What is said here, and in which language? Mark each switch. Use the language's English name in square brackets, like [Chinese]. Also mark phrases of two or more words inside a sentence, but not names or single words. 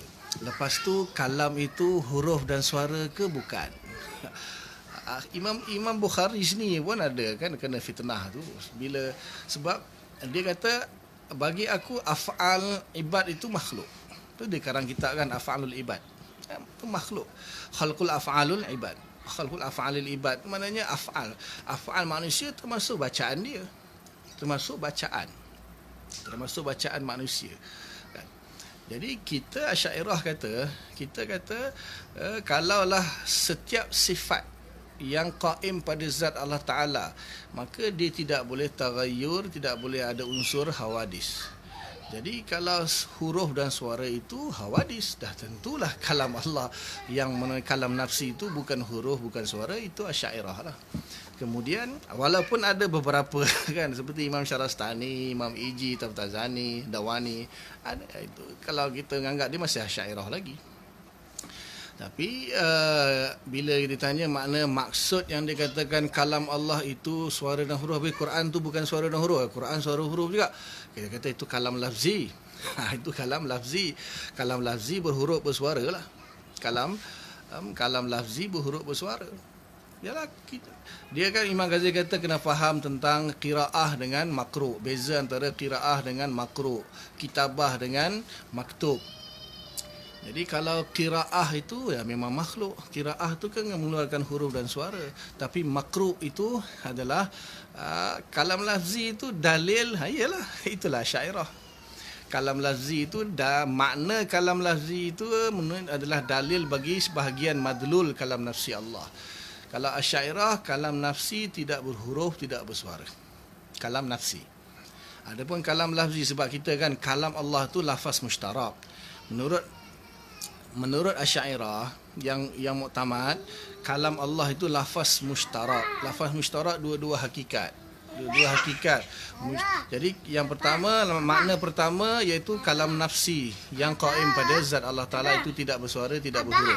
[Malay] Lepas tu kalam itu huruf dan suara ke bukan? Imam Bukhari sini pun ada kan kena fitnah tu. Sebab dia kata bagi aku af'al ibad itu makhluk. Tu dia karang kitab kan af'alul ibad. Itu makhluk. Khalqul af'alul ibad. Khalqul af'alil ibad maknanya af'al manusia termasuk bacaan dia. Termasuk bacaan manusia. Jadi kita Asy'ariyah kata kalaulah setiap sifat yang qaim pada zat Allah Ta'ala, maka dia tidak boleh taghayyur, tidak boleh ada unsur hawadis. Jadi kalau huruf dan suara itu hawadis, dah tentulah kalam Allah. Yang kalam nafsi itu bukan huruf, bukan suara, itu Asy'ariyah lah. Kemudian walaupun ada beberapa kan seperti Imam Syarastani, Imam Iji, Taftazani, Dawani, ada itu. Kalau kita menganggap dia masih Asy'ariyah lagi. Tapi bila ditanya makna maksud yang dikatakan kalam Allah itu suara dan huruf, Quran tu bukan suara dan huruf, Quran suara huruf juga. Kita kata itu kalam lafzi. Itu kalam lafzi. Kalam lafzi berhuruf bersuara lah. Kalam lafzi berhuruf bersuara. Yalah, dia kan Imam Ghazali kata kena faham tentang qiraah dengan makru'. Beza antara qiraah dengan makru', kitabah dengan maktub. Jadi kalau qiraah itu ya memang makhluk. Qiraah itu kan mengeluarkan huruf dan suara. Tapi makru' itu adalah kalam lafzi itu dalil. Iyalah, itulah Asy'ariyah. Kalam lafzi itu makna kalam lafzi itu adalah dalil bagi sebahagian madlul kalam nafsi Allah. Kalau Asy'ariyah, kalam nafsi tidak berhuruf, tidak bersuara. Kalam nafsi. Adapun kalam lafzi, sebab kita kan kalam Allah tu lafaz mushtarak. Menurut Asy'ariyah yang muktamad, kalam Allah itu lafaz mushtarak. Lafaz mushtarak dua hakikat. Dua hakikat. Jadi yang pertama, makna pertama iaitu kalam nafsi yang qaim pada zat Allah Taala, itu tidak bersuara, tidak berhuruf.